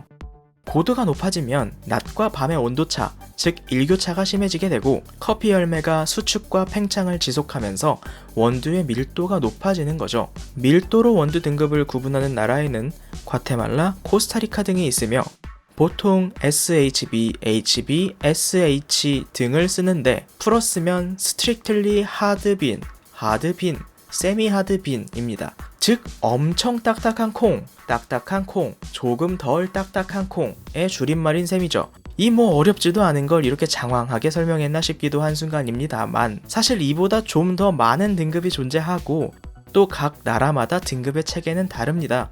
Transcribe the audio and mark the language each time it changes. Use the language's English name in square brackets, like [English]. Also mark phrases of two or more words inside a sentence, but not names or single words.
[Korean] 고도가 높아지면 낮과 밤의 온도차, 즉 일교차가 심해지게 되고 커피 열매가 수축과 팽창을 지속하면서 원두의 밀도가 높아지는 거죠. 밀도로 원두 등급을 구분하는 나라에는 과테말라, 코스타리카 등이 있으며 보통 SHB, HB, SH 등을 쓰는데 풀어 쓰면 [English] strictly hard bean, hard bean, semi hard bean [Korean] 입니다. 즉 엄청 딱딱한 콩, 딱딱한 콩, 조금 덜 딱딱한 콩의 줄임말인 셈이죠. 이 뭐 어렵지도 않은 걸 이렇게 장황하게 설명했나 싶기도 한 순간입니다만 사실 이보다 좀 더 많은 등급이 존재하고 또 각 나라마다 등급의 체계는 다릅니다.